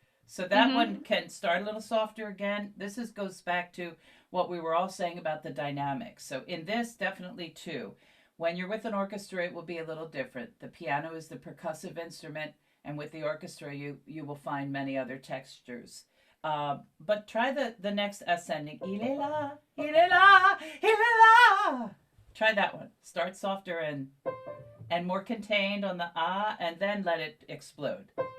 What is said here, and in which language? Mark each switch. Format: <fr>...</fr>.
<en>So that one can start a little softer again. This goes back to what we were all saying about the dynamics. So in this, definitely two. When you're with an orchestra, it will be a little different. The piano is the percussive instrument, and with the orchestra, you will find many other textures. But try the next ascending.</en> <fr>Il est là, il est là, il est là.</fr> <en>Try that one. Start softer and more contained on the ah, and then let it explode.</en>